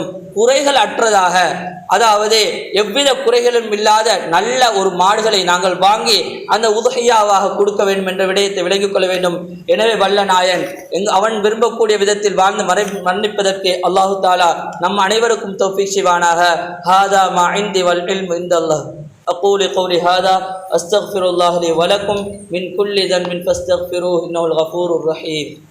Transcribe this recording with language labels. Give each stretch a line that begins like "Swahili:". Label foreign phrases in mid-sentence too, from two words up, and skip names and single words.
Tamil: குறைகள் அற்றதாக, அதாவது எவ்வித குறைகளும் இல்லாத நல்ல ஒரு மாடுகளை நாங்கள் வாங்கி அந்த உதுஹியாவாக கொடுக்க வேண்டும் என்ற விடயத்தை விளங்கிக் கொள்ள வேண்டும். எனவே வல்ல நாயன் அவன் விரும்பக்கூடிய விதத்தில் வாழ்ந்து மரணிப்பதற்கு அல்லாஹு தாலா நம் அனைவருக்கும் தௌஃபீக் செய்வானாக.
Arabic: هذا ما عندي والعلم عند الله. أقول قولي هذا أستغفر الله لي ولكم من كل ذنب فاستغفروه إنه الغفور الرحيم.